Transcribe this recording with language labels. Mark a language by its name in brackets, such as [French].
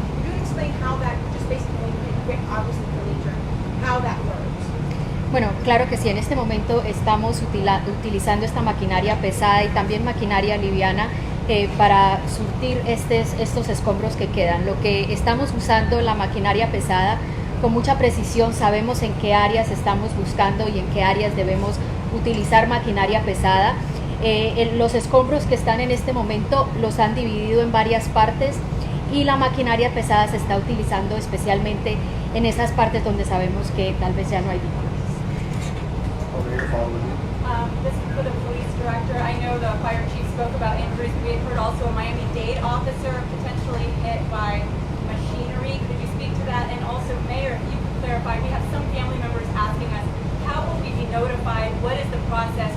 [English] If you could explain how that, just basically, obviously for nature, how that works. [Spanish] Bueno, claro que sí, en este momento estamos utilizando esta maquinaria pesada y también maquinaria liviana para surtir estos escombros que quedan. Lo que estamos usando la maquinaria pesada con mucha precisión, sabemos en qué áreas estamos buscando y en qué áreas debemos utilizar maquinaria pesada. Los escombros que están en este momento los han dividido en varias partes y la maquinaria pesada se está utilizando especialmente en esas partes donde sabemos que tal vez ya no hay víctimas. [English] This is for the police director. I know the fire chief spoke about injuries. We had heard also a Miami-Dade officer potentially hit by machinery. Could you speak to that? And also, Mayor, if you could clarify, we have some family members asking us, how will we be notified? What is the process?